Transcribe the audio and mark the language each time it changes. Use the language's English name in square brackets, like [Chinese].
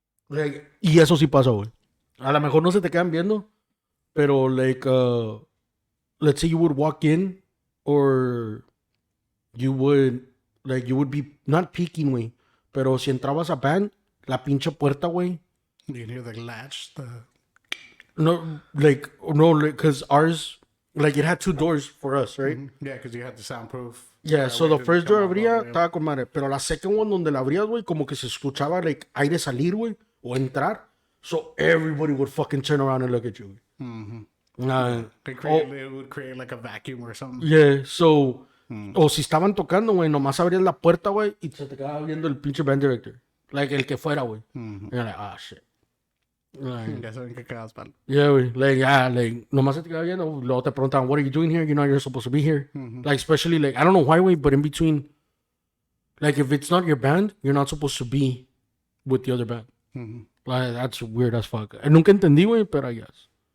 [Spanish] Like, y eso sí pasa, güey. A lo mejor no se te quedan viendo, pero like, [English] let's say you would walk in, or you would be not peeking, [Spanish] güey, pero si entrabas a band, la pinche puerta, güey. [English] You can hear the latch. No, because ours, like, it had two doors for us, right? Yeah, because you had the soundproof. Yeah, so the first door [Spanish] abría, estaba con madre. Pero la [English] second one, [Spanish] donde la abrías, güey, como que se escuchaba, like, aire salir, güey, o entrar. [English] So everybody would fucking turn around and look at you. It would create like a vacuum or something. Yeah, so, [Spanish] o si estaban tocando, güey, nomás abrías la puerta, güey, y se te quedaba viendo el pinche band director. [English] Like, [Spanish] el que fuera, güey. [English] And you're like, ah, shit. Like, [Spanish] Ya saben que quedas mal. [English] yeah, güey. [Spanish] Like, nomás se te queda viendo. [English] Luego te preguntan, what are you doing here? You know you're supposed to be here. Like, especially, like, I don't know why, güey, but in between, like, if it's not your band, you're not supposed to be with the other band. Like, that's weird as fuck. [Spanish] Nunca entendí, güey, [English] but I guess.